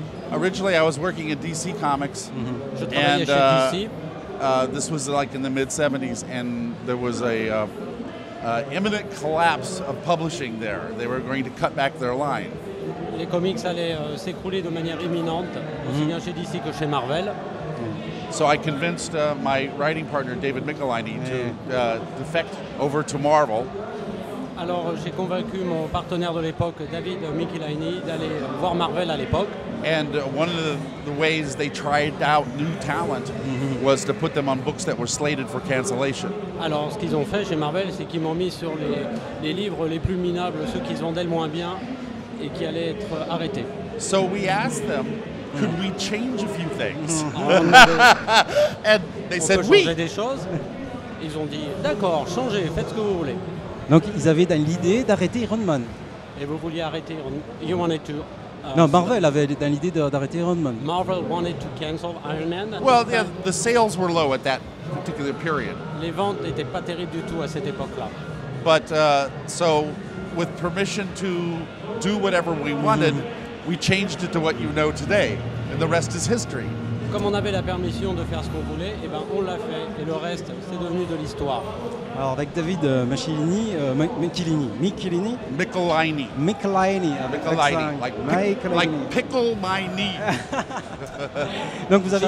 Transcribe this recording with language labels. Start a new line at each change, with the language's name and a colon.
English: Originally I was working at DC Comics.
French: Je travaillais chez DC.
English: This was like in the mid-70s, and there was a imminent collapse of publishing there. They were going to cut back their line.
French: Les comics allaient s'écrouler de manière imminente, aussi bien chez DC que chez Marvel.
English: So I convinced my writing partner, David Michelinie, to defect over to Marvel.
French: Alors j'ai convaincu mon partenaire de l'époque, David Michelinie, d'aller voir Marvel à l'époque.
English: And one of the ways they tried out new talent was to put them on books that were slated for cancellation.
French: Alors ce qu'ils ont fait chez Marvel, c'est qu'ils m'ont mis sur les livres les plus minables, ceux qui se vendaient le moins bien et qui allaient être arrêtés.
English: So we asked them, could we change a few things? And they
French: On
English: said,
French: peut oui. changer des choses. Ils ont dit, d'accord, changez, faites ce que vous voulez. Donc, ils avaient dans l'idée d'arrêter Iron Man. Et vous vouliez arrêter,
English: you wanted to...
French: Non, Marvel avait dans l'idée d'arrêter Iron Man.
English: Marvel wanted to cancel Iron Man. Well, yeah, the sales were low at that particular period.
French: Les ventes n'étaient pas terribles du tout à cette époque-là.
English: But so, with permission to do whatever we wanted, we changed it to what you know today, and the rest is history.
French: Comme on avait la permission de faire ce qu'on voulait, eh ben on l'a fait, et le reste, c'est devenu de l'histoire. Alors avec David Michelinie, Michelinie, avec accent,
English: like pickle my knee.
French: Donc vous avez,